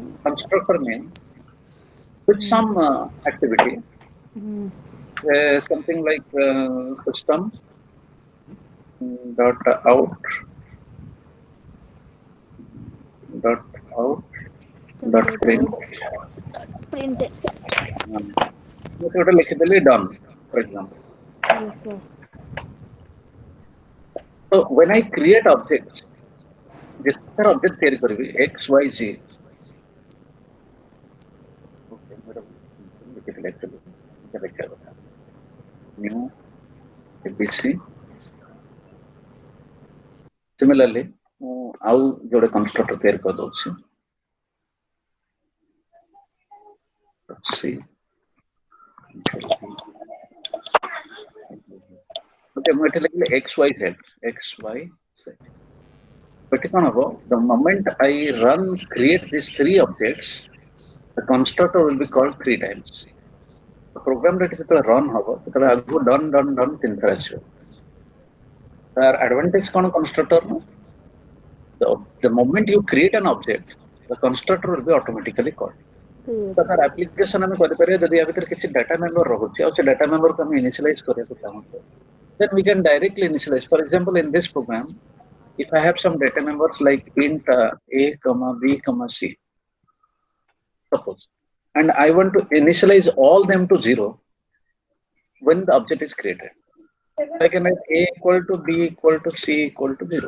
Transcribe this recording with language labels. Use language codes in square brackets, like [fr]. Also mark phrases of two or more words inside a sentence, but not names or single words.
[en] constructor name with some activity, something like system dot out dot out dot print. Print. [or] ମୁଁ ଗୋଟେ ଲେଖିଦେଲି [en] done, for example. Yes, sir. So when I create objects, [or] ଯେତେ ସାରା object ତିଆରି କରିବି x, y, z. Okay, ଲେଖିଥିଲି actually. ଏଇଟା ଲେଖିବା କଥା. [en] New ABC. Similarly, [or] ମୁଁ ଆଉ ଯୋଡ଼େ constructor ତିଆରି କରିଦଉଛି. [en] C. [or] Okay, ମୁଁ ଏଠି ଲେଖିଲି x, y, z. [en] X, y, z. But the moment I create these three objects, the constructor will be called 3 times. The program that is run hobo, done 3 times. There advantage constructor. No? The moment you create an object, the constructor will be automatically called. So our application [or] ଆମେ କରିପାରିବା ଯଦି ୟା ଭିତରେ କିଛି [en] data member [or] ରହୁଛି ଆଉ ସେ [en] data member [or] କୁ ଆମେ initialize କରିବାକୁ ଚାହୁଁଛୁ, [en] then we can directly initialize. For example, in this program, if I have some data members like int a, b, c, suppose, and I want to initialize all them to 0 when the object is created, I can write a equal to b equal to c equal to 0.